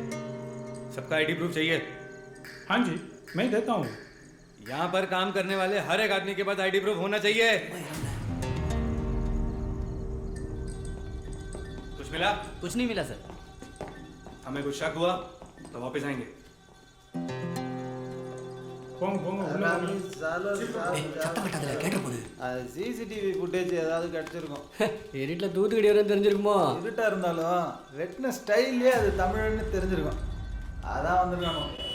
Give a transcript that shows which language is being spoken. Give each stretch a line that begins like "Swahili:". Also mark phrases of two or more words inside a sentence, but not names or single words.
Hindi: सबका
English: ID proof
Hindi: चाहिए हाँ जी मैं देता हूँ यहाँ पर काम करने वाले हर एक आदमी के पास
English: ID proof
Hindi: होना चाहिए कुछ मिला कुछ नहीं मिला सर हमें कुछ शक हुआ तो वापस आएंगे
Tamil: போங்க போங்க உள்ள வாங்க. சத்தம் கட்டாதல கேட்ட போது
English: CCTV footage
Tamil: ஏதாவது கிடைச்சிருக்கும் எடிட்ல தூத்துக்குடி வரையும் தெரிஞ்சிருக்குமோ இருட்டா இருந்தாலும் வெட்டின ஸ்டைல்லே அது தமிழ்னு தெரிஞ்சிருக்கும் அதான் வந்துருக்கணும்